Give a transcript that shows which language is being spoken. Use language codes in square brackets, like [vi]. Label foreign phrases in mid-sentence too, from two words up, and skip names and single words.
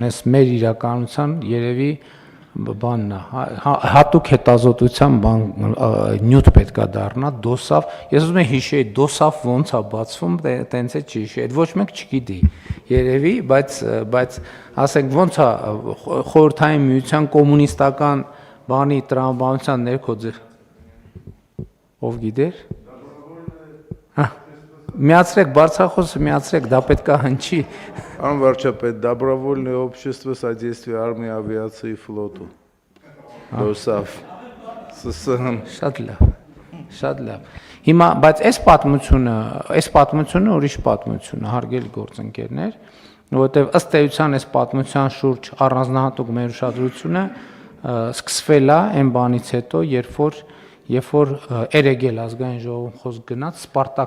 [hy] Այս մեր իրականության երևի բանն է, հատուկ հետազոտության բան նյութ պետքա դառնա, դոսաֆ, ես ուզում եմ հիշեի, դոսաֆ ոնց է բացվում, տենց է չհիշի, այդ ոչ մեկ չգիտի, երևի, բայց ասենք ոնց է խորհրդային միության կոմունիստական բանի տրամաբանության ներքո ով գիտեր։ Միացրեք բարձրախոսը, միացրեք, դա պետք է հնչի։ [ru] Пан варчապետ, добровольное общество содействия армии, авиации и флоту. [hy] ԴՕՍԱՖ. ՍՍՀ. Շատ լավ։ Շատ լավ։ Հիմա, բայց այս պատմությունը ուրիշ պատմություն է, հարգելի գործընկերներ, որովհետև ըստ էության այս պատմության շուրջ առանձնահատուկ մեր ուշադրությունը սկսվել է այն բանից հետո, երբ որ Էրեգել ազգային ժողովում խոսք գնաց Սպարտակ